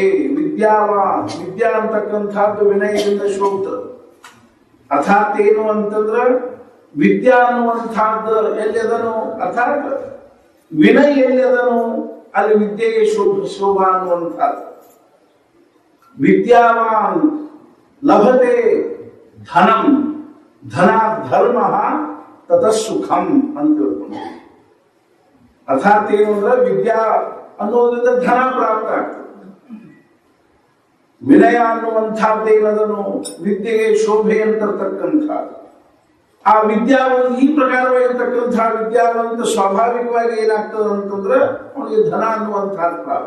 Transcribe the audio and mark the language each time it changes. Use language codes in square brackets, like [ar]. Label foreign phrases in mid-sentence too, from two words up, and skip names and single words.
[kn] ವಿದ್ಯಾ ಅಂತಕ್ಕಂಥದ್ದು ವಿನಯದಿಂದ ಶೋಭತದೆ. ಅರ್ಥಾತ್ ಏನು ಅಂತಂದ್ರೆ ವಿದ್ಯಾ ಅನ್ನುವಂಥದ್ದು ಎಲ್ಲಿದನು ಅರ್ಥಾತ್ ವಿನಯ ಎಲ್ಲಿದನು ಅಲ್ಲಿ ವಿದ್ಯೆಗೆ ಶೋಭಾ ಅನ್ನುವಂಥದ್ದು. [sa] ವಿದ್ಯಾವಾನ್ ಲಭತೆ ಧನಂ ಧನ ಧರ್ಮ ತತಃ ಸುಖಂ [kn] ಅಂತ ತಿಳ್ಕೊಂಡು. ಅರ್ಥಾತ್ ಏನು ಅಂದ್ರೆ ವಿದ್ಯಾ ಅನ್ನೋದ್ರಿಂದ ಧನ ಪ್ರಾಪ್ತ ಆಗ್ತದೆ. ವಿನಯ ಅನ್ನುವಂಥದ್ದೇನದನ್ನು ವಿದ್ಯೆಗೆ ಶೋಭೆ ಅಂತಕ್ಕಂಥ ಆ ವಿದ್ಯಾವಂತ ಈ ಪ್ರಕಾರವಾಗಿರ್ತಕ್ಕಂಥ ವಿದ್ಯಾವಂತ ಸ್ವಾಭಾವಿಕವಾಗಿ ಏನಾಗ್ತದೆ ಅಂತಂದ್ರೆ ಅವನಿಗೆ ಧನ ಅನ್ನುವಂಥದ್ದು ಪ್ರಾಪ್ತ.